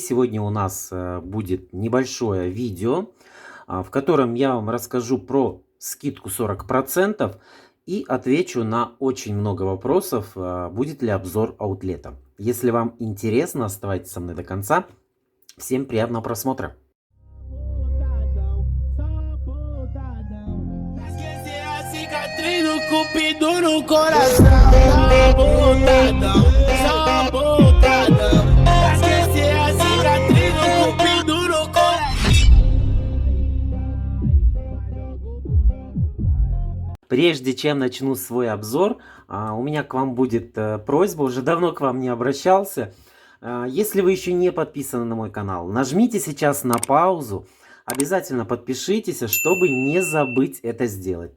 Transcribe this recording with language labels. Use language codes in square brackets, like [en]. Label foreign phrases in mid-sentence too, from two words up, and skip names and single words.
[ru] Сегодня у нас будет небольшое видео, в котором я вам расскажу про скидку 40% и отвечу на очень много вопросов, будет ли обзор аутлета. Если вам интересно, оставайтесь со мной до конца. Всем приятного просмотра! [pt] Do cupido no coração, só botadão, só botadão. Pra esquecer a cicatriz do cupido no coração. [ru] Прежде чем начну свой обзор, у меня к вам будет просьба, уже давно к вам не обращался. Если вы еще не подписаны на мой канал, нажмите сейчас на паузу. Обязательно подпишитесь, чтобы не забыть это сделать.